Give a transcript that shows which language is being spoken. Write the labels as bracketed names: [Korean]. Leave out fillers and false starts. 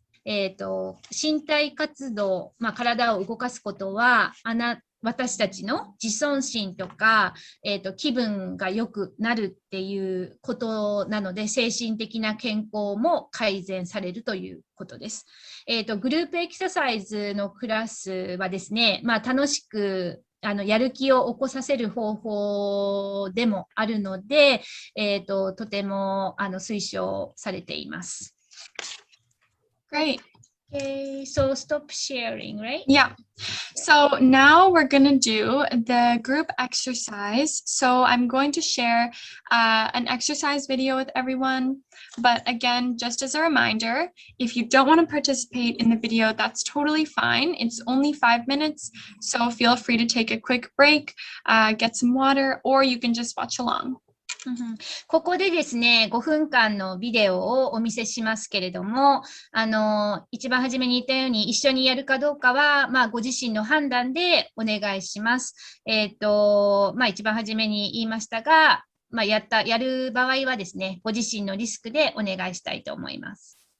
[Japanese] 身体活動、体を動かすことは私たちの自尊心とか、気分が良くなるっていうことなので、精神的な健康も改善されるということです。グループエクササイズのクラスはですね、楽しくやる気を起こさせる方法でもあるので、とても推奨されています。 [English] Great. Okay, so stop sharing, right? Yeah. So now we're going to do the group exercise. So I'm going to share an exercise video with everyone. But again, just as a reminder, if you don't want to participate in the video, that's totally fine. It's only 5 minutes. So feel free to take a quick break, get some water, or you can just watch along. [Japanese] ここでですね、5分間のビデオをお見せしますけれども、一番初めに言ったように一緒にやるかどうかは、ご自身の判断でお願いします。一番初めに言いましたが、やる場合はですね、ご自身のリスクでお願いしたいと思います。